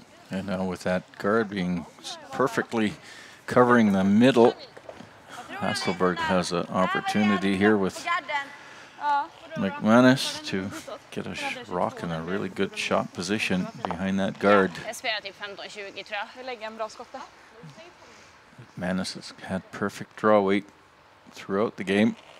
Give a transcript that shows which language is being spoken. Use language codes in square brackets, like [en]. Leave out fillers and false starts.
[en] And now with that guard being perfectly covering the middle, Hasselbirg has an opportunity here with McManus to get a rock in a really good shot position behind that guard. [sv] Jag spelar typ 15-20 tror jag. Vi lägger en bra skott där. [en] McManus has had perfect draw weight throughout the game.